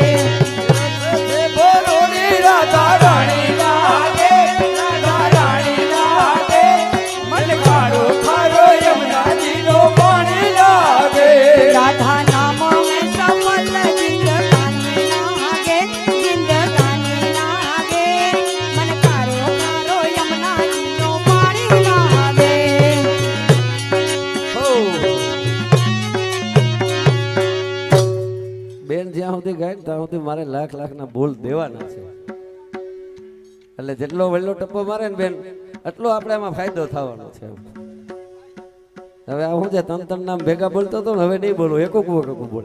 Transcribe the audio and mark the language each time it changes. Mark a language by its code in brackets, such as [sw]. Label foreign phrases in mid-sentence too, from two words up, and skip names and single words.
[gu] બોલો ની રાધા રાણી લાગે મન ખારો ખારો યમુના જી નો પાણી લાગે રાધા નામ માં સફળ જિંદગાની લાગે મન ખારો ખારો યમુના જી નો પાણી લાગે બેન જ્યાં સુધી ગાય ને ત્યાં સુધી મારે લાખ ના બોલ દેવાના છે એટલે જેટલો વહેલો ટપ્પો મારે ને બેન એટલો આપણે એમાં ફાયદો થવાનો છે હવે આ હું છે તન નામ ભેગા બોલતો હતો ને હવે નહીં બોલું એકું બોલે